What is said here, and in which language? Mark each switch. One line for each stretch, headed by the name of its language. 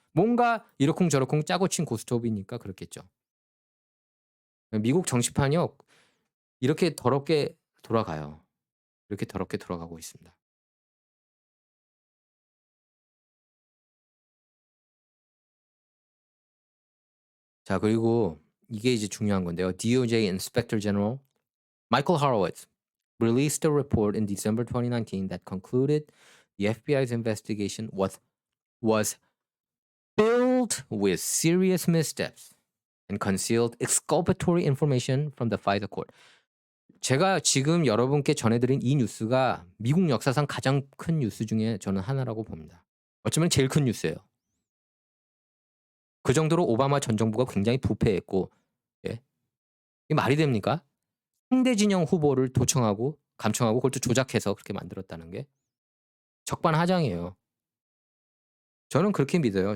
Korean: 뭔가 이러쿵저러쿵 짜고 친 고스톱이니까 그렇겠죠. 미국 정치판이요. 이렇게 더럽게 돌아가요. 이렇게 더럽게 돌아가고 있습니다. 자, 그리고 이게 이제 중요한 건데요.
English: DOJ Inspector General Michael Horowitz released a report in December 2019 that concluded the FBI's investigation was filled with serious missteps and concealed exculpatory information from the FISA court.
Korean: 제가 지금 여러분께 전해드린 이 뉴스가 미국 역사상 가장 큰 뉴스 중에 저는 하나라고 봅니다. 어쩌면 제일 큰 뉴스예요. 그 정도로 오바마 전 정부가 굉장히 부패했고, 예. 이게 말이 됩니까? 상대 진영 후보를 감청하고 그걸 또 조작해서 그렇게 만들었다는 게 적반하장이에요. 저는 그렇게 믿어요.